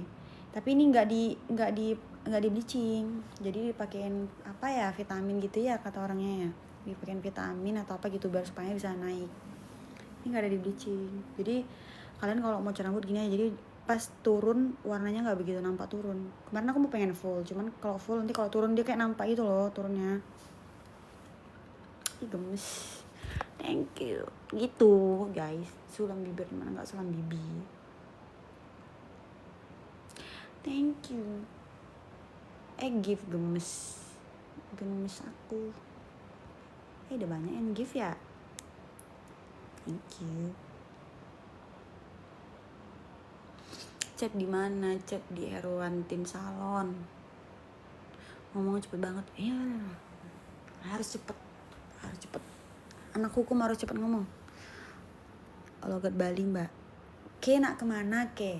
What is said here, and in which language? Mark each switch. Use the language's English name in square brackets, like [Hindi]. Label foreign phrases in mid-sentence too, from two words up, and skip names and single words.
[Indonesian] Tapi ini nggak di bleaching, jadi dipakein apa ya, vitamin gitu ya kata orangnya ya, dipakein vitamin atau apa gitu biar supaya bisa naik. Ini nggak ada di bleaching, jadi kalian kalau mau cat rambut gini aja, jadi pas turun warnanya nggak begitu nampak turun. Kemarin aku mau pengen full, cuman kalau full nanti kalau turun dia kayak nampak gitu loh turunnya. Gemes. [English] Thank you. [Indonesian] Gitu guys, sulam bibir mana nggak sulam bibi. [English] Thank you. [Indonesian] Give gemes aku. Udah banyak yang give ya. [English] Thank you. [Indonesian] Chat di mana? Chat di Herwantin Salon. Ngomong cepet banget. Iya, harus cepet. Anak hukum harus cepet ngomong. Logat Bali mbak. Ke nak kemana ke?